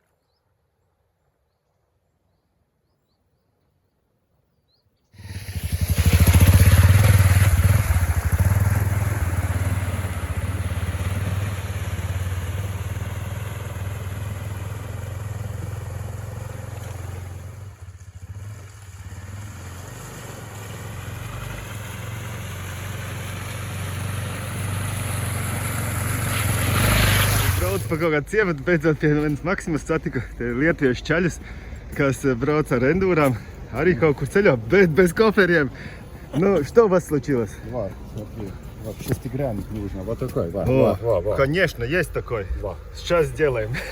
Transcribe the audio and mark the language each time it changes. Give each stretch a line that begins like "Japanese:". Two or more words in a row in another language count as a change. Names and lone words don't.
Latvian: Braucu pa kaut kādu ciematu, beidzot pie vienas Maksimas satiku lietuviešu čaļus, kas brauc ar endūrām, arī kaut kur ceļā, bet
Russian: без коферiem. Ну, что у вас случилось? Смотри, вот шестигранник нужно, вот такой, Конечно, есть такой. Сейчас сделаем.